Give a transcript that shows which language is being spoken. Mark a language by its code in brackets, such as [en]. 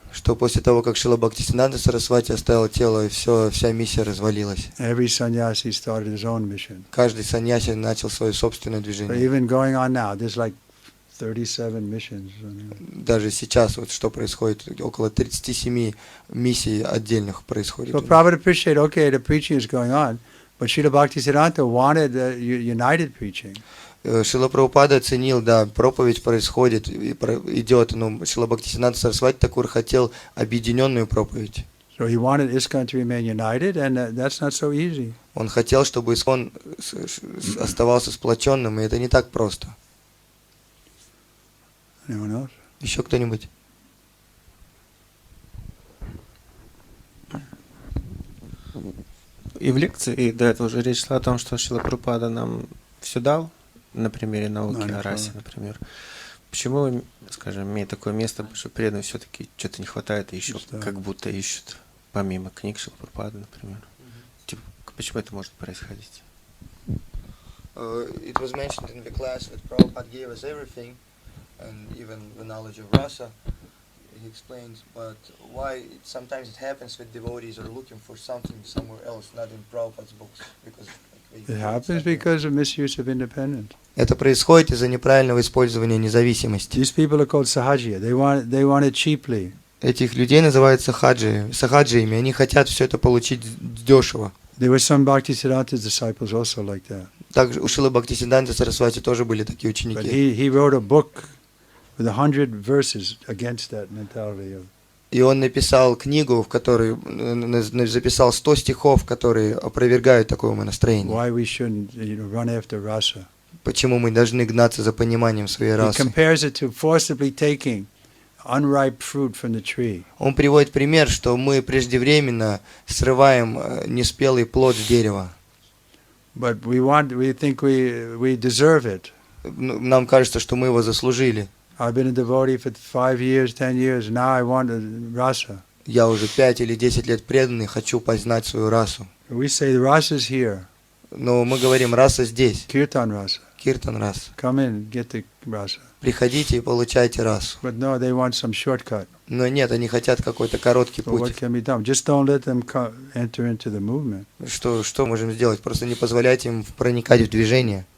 [ru] Что после того, как Шрила Бхактивиданта Сарасвати оставил тело, и вся миссия развалилась. [en] Every sannyasi started his own mission. [ru] Каждый саньяси начал свое собственное [en] So [ru] движение. [en] even going on now, there's like 37 missions. [ru] Даже сейчас, вот что происходит, около 37 миссий отдельных происходит. [en] So Prabhupada appreciated, okay, the preaching is going on, but Srila Bhaktisiddhanta wanted united preaching. [ru] Шрила Прабхупада оценил, да, проповедь происходит, идет, но Шрила Бхактивиданта Сарасвати Такур хотел объединенную проповедь. [en] So he wanted ISKCON to remain united, and that's not so easy. [ru] Он хотел, чтобы ИСККОН оставался сплоченным, и это не так просто. [en] Anyone else? [ru] Еще кто-нибудь? И в лекции до этого уже речь шла о том, что Шрила Прабхупада нам все дал, на примере науки о расе, например. Почему, скажем, имеет такое место, что преданным все-таки что-то не хватает, и еще как будто ищут, помимо книг Шрилы Прабхупады, например. Типа, почему это может происходить? [en] It was mentioned in the class that Prabhupada gave us everything, and even the knowledge of rasa, he explains, but why sometimes it happens that devotees are looking for something somewhere else, not in Prabhupada's books, because It happens because of misuse of independence. [ru] Это происходит из-за неправильного использования независимости. [en] These people are called sahajiya. They want it cheaply. [ru] Этих людей называют сахаджиями, они хотят все это получить дешево. [en] There were some Bhaktisiddhanta's disciples also like that. [ru] Также у Шрилы Бхактивиданты Сарасвати тоже были такие [en] But [ru] ученики. [en] he wrote a book with 100 verses against that mentality of. [ru] И он написал книгу, в которой записал 100 стихов, которые опровергают такое умонастроение. [en] Why we shouldn't, run after rasa. [ru] Почему мы должны гнаться за пониманием своей [en] He [ru] расы. [en] compares it to forcibly taking unripe fruit from the tree. [ru] Он приводит пример, что мы преждевременно срываем неспелый плод с дерева. [en] But we think we deserve it. [ru] Нам кажется, что мы его заслужили. [en] I've been a devotee for 5 years, 10 years. Now I want rasa. [ru] Я уже 5 или 10 лет преданный, хочу познать свою расу. [en] We say the rasa is here. [ru] Но мы говорим, раса здесь. [en] Kirtan rasa. [ru] Киртан раса. [en] Come in, get the rasa. [ru] Приходите и получайте расу. [en] But no, they want some shortcut. [ru] Но нет, они хотят какой-то короткий [en] So what [ru] путь. [en] can be done? Just don't let them enter into the movement. [ru] Что можем сделать? Просто не позволять им проникать в движение.